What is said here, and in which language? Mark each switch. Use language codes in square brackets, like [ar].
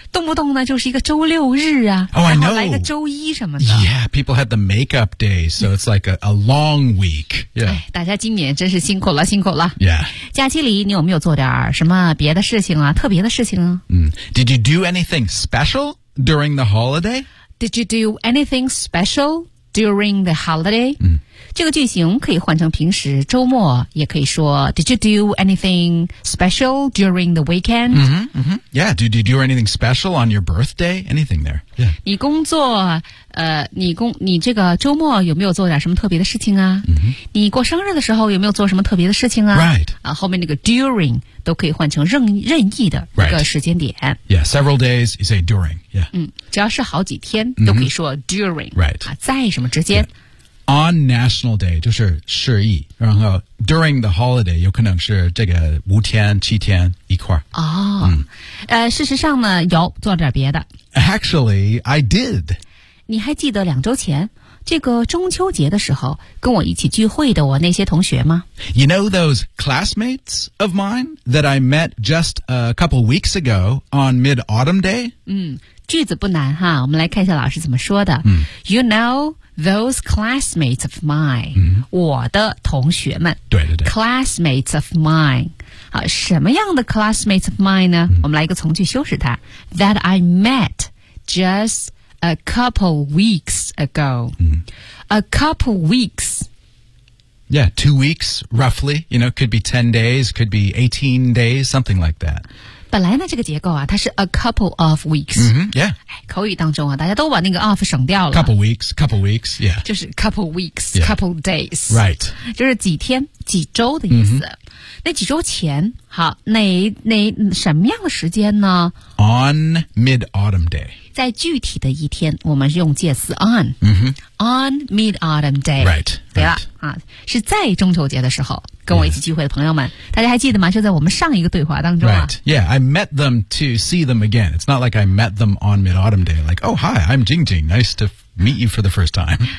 [zh] 动不动呢，就是一个周六日啊。 [en] Oh, I know. [zh] 然后来个周一什么的。 [en] Yeah, people had the makeup days, so it's like a long week. Yeah. [zh] 大家今年真是辛苦了，辛苦了。 [en] Yeah. [zh] 假期里你有没有做点什么别的事情啊？特别的事情啊？ [en] Did you do anything special during the holiday? Did you do anything special during the holiday? [zh] 这个句型可以换成平时周末，也可以说 [en] Did you do anything special during the weekend? Yeah, did you do anything special on your birthday? Anything there? Yeah. [zh] 你工作，你这个周末有没有做点什么特别的事情啊？你过生日的时候有没有做什么特别的事情啊 [en] ？Right. [zh] 后面那个 during 都可以换成任意的一个时间点。 [en] Right. Yeah, several days you say during. Yeah. [zh] 只要是好几天都可以说 during. [en] Right. [zh] 在什么之间？ [en] Yeah. On National Day, [zh] 就是十一，然后 [en] during the holiday, [zh] 有可能是这个五天、七天一块儿。事实上呢，有做点别的。 [en] Actually, I did. [zh] 你还记得两周前，这个中秋节的时候，跟我一起聚会的我那些同学吗 [en] ？You know those classmates of mine that I met just a couple weeks ago on Mid-Autumn Day? [zh] 句子不难哈，我们来看一下老师怎么说的。 [en] You know... Those classmates of mine,、 [zh] 我的同学们。对对对。 [en] Classmates of mine, [zh] 好，什么样的 [en] classmates of mine [zh] 呢、嗯、我们来一个从句修饰它 [en] That I met just a couple weeks ago、嗯、 A couple weeks Yeah, 2 weeks roughly You know, could be 10 days, could be 18 days Something like that [zh] 本来呢这个结构啊它是 [en] a couple of weeks、 mm-hmm, yeah. [zh] 口语当中啊大家都把那个 of 省掉了 [en] couple weeks, yeah [zh] 就是 [en] couple weeks,、yeah. couple days Right [zh] 就是几天几周的意思、 [en] mm-hmm. [zh] 那几周前好那什么样的时间呢 [en] On mid-autumn day [zh] 在具体的一天我们是用介词 on、 [en] mm-hmm. On mid-autumn day Right [zh] 对吧、 [en] right. [zh] 啊、是在中秋节的时候跟我一起聚会的朋友们、 [en] yeah. [zh] 大家还记得吗就在我们上一个对话当中、啊、 [en] Right, yeah, I met them to see them again It's not like I met them on mid-autumn day Like, oh hi, I'm Jing Jing, nice to meet you for the first time